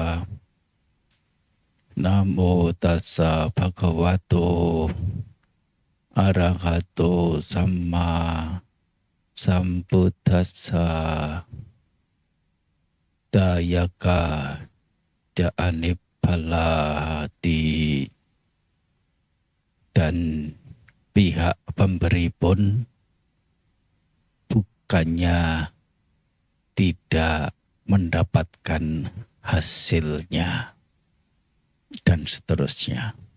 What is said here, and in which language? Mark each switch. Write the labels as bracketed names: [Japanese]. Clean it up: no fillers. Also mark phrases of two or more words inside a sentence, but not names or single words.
[Pali] Namo tassa bhagavato arahato samma sambuddhassa. Dayaka Janipalati, [Indonesian] dan pihak pemberi pun bukannya tidak mendapatkan hasilnya, dan seterusnya.